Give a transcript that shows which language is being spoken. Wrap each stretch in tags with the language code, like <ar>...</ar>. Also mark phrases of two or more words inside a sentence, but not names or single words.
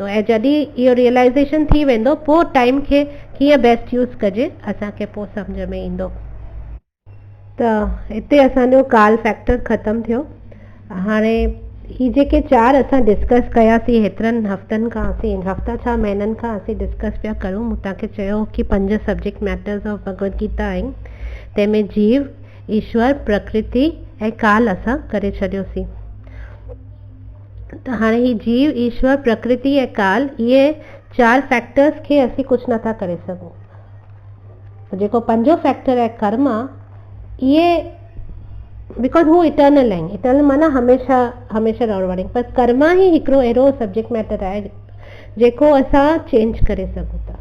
<sd>ऐं जॾहिं इहो रियलाइज़ेशन थी वेंदो, पोइ टाइम खे कीअं</sd> <en>best use</en> <sd>कजे असांखे पोइ सम्झ में ईंदो। त हिते असांजो काल फैक्टर ख़तमु थियो। हाणे ही जेके 4 असां डिस्कस कयासीं हेतिरनि हफ़्तनि खां, हफ़्ता छा महीननि खां असीं डिस्कस पिया करूं। मूं तव्हांखे चयो कि 5</sd> <en>subject matters of</en> <sd>भगवद गीता आहिनि, तंहिंमें जीव, ईश्वर, प्रकृति ऐं काल असां करे छॾियोसीं। त हाणे ही जीव, ईश्वर, प्रकृति ऐं काल, इहे 4 फैक्टर्स खे असीं कुझु नथा करे सघूं। जेको 5जो फैक्टर आहे कर्म, इहे बिकॉज हू इटर्नल आहिनि। इटर्नल माना हमेशह रहण वारी, पर कर्म ही हिकिड़ो अहिड़ो</sd> <en>subject matter</en> <sd>आहे जेको असां चेंज करे सघूं था।</sd>